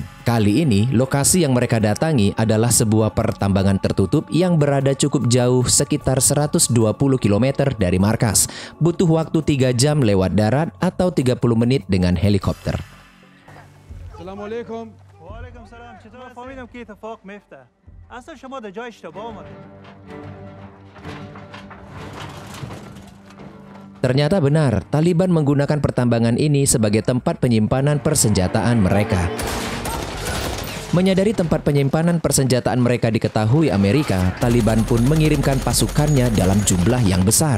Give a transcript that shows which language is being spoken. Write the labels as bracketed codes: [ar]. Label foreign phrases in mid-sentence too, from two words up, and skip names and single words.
[id] Kali ini, lokasi yang mereka datangi adalah sebuah pertambangan tertutup yang berada cukup jauh, sekitar 120 km dari markas. Butuh waktu 3 jam lewat darat atau 30 menit dengan helikopter. Assalamualaikum. Waalaikumsalam. [fa] چطور فهمیدم که اتفاق میفته. اصلا شما در جای اشتباه اومدید. [id] Ternyata benar, Taliban menggunakan pertambangan ini sebagai tempat penyimpanan persenjataan mereka. Menyadari tempat penyimpanan persenjataan mereka diketahui Amerika, Taliban pun mengirimkan pasukannya dalam jumlah yang besar.